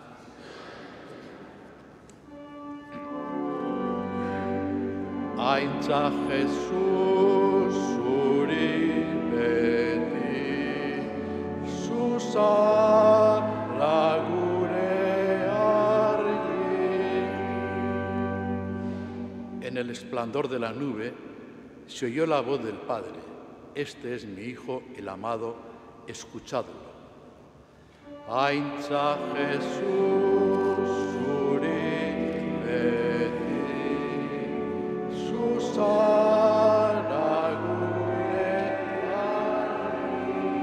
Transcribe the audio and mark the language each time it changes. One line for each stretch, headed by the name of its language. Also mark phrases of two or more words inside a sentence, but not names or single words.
Basque: Aintza Jesus zuri beti, zuzara gure argi.
Spanish: En el esplendor de la nube se oyó la voz del Padre: este es mi Hijo, el amado, escuchadlo.
Basque: Aintza Jesus zuri beti, zuzara gure argi.